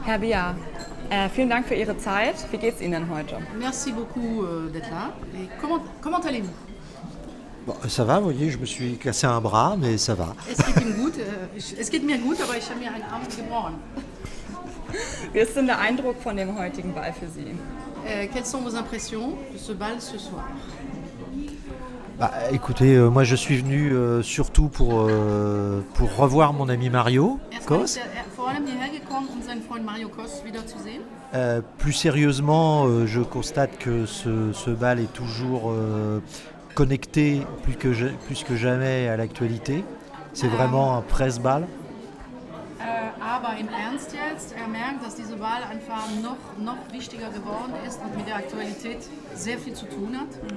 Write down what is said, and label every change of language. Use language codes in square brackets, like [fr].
[de] Herr Bier, vielen Dank für Ihre Zeit. Wie geht's Ihnen heute? [fr] Merci beaucoup d'être là. Et comment allez-vous? Bon, ça va, vous voyez, je me suis cassé un bras, mais ça va. [de] Es geht Ihnen gut. Es geht mir gut, aber ich habe mir einen Arm gebrochen. Wie ist denn der Eindruck von dem heutigen Ball für Sie? [fr] Quelles sont vos impressions de ce bal ce soir? Bah, écoutez, moi je suis venu surtout pour revoir mon ami Mario Kos. [de] Vor allem hierher gekommen, um seinen Freund Mario Kos wiederzusehen. [fr] Plus sérieusement, je constate que ce bal est toujours connecté plus que jamais à l'actualité. C'est vraiment un presse-bal. [de] Aber im Ernst jetzt, merkt, dass diese Wahl einfach noch wichtiger geworden ist und mit der Aktualität sehr viel zu tun hat.